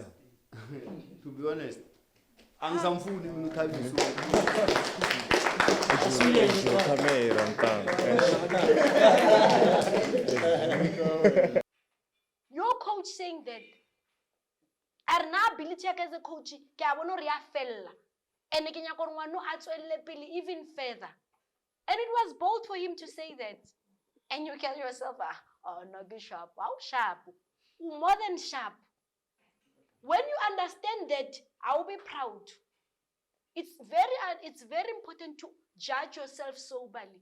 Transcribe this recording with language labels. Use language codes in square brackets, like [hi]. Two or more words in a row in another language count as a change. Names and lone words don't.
[en] To be honest, I'm something. Your coach saying that [tn] are na [en] ability as a coach [tn] ke a bona re ya fella [en] and [tn] ke nya gore ngwana a tswelle pele [en] even further, and it was bold for him to say that, and you tell yourself oh no ke sharp. How sharp? More than sharp. When you understand that, I will be proud. It's very important to judge yourself soberly.